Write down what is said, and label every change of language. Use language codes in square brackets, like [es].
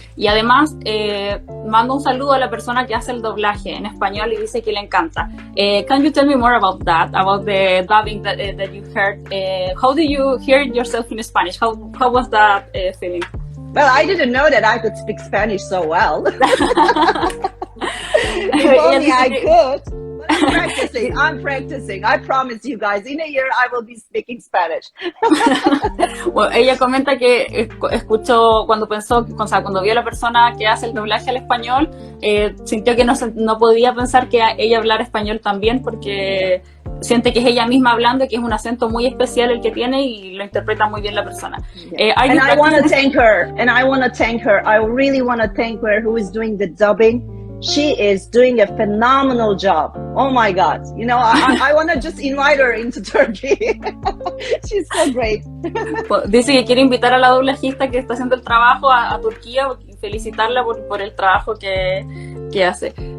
[es] Y además manda un saludo a la persona que hace el doblaje en español y dice que le encanta. [en] Can you tell me more about that, about the dubbing that you heard? How do you hear yourself in Spanish? How was that feeling? Well, I didn't know that I could speak Spanish so well. If only I could. I'm practicing. I promise you guys, in a year I will be speaking Spanish. [es] Bueno, ella comenta que escuchó cuando vio a la persona que hace el doblaje al español, sintió que no podía pensar que ella hablara español también, porque siente que es ella misma hablando y que es un acento muy especial el que tiene y lo interpreta muy bien la persona. [en] And I want to thank her. I really want to thank her who is doing the dubbing. She is doing a phenomenal job. Oh my God. You know, I want to just invite her into Turkey. She's so great. [es] Dice que quiere invitar a la doblajista que está haciendo el trabajo a Turquía y felicitarla por el trabajo que hace.